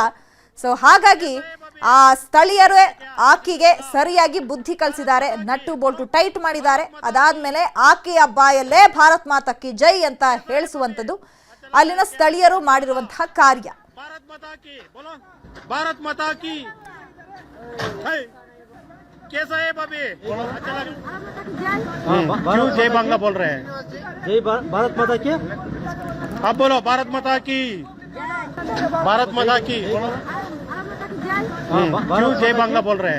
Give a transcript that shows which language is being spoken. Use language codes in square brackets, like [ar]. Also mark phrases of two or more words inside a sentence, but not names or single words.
[kn] ಸೊ ಹಾಗಾಗಿ ಆ ಸ್ಥಳೀಯರೇ ಆಕೆಗೆ ಸರಿಯಾಗಿ ಬುದ್ಧಿ ಕಲಿಸಿದ್ದಾರೆ, [en] nut bolt tight [kn] ಮಾಡಿದ್ದಾರೆ. ಅದಾದ್ಮೇಲೆ ಆಕೆಯ ಬಾಯಲ್ಲೇ [hi] भारत माता की जय [kn] ಅಂತ ಹೇಳಿಸುವಂಥದ್ದು ಅಲ್ಲಿನ ಸ್ಥಳೀಯರು ಮಾಡಿರುವಂತಹ ಕಾರ್ಯ. [hi] भारत माता की कैसा है भाभी? अच्छा लग क्यों जय बांग्ला बोल रहे हैं? जय भारत माता की। आप बोलो भारत माता की, भारत माता की। क्यों जय बांग्ला बोल रहे हैं?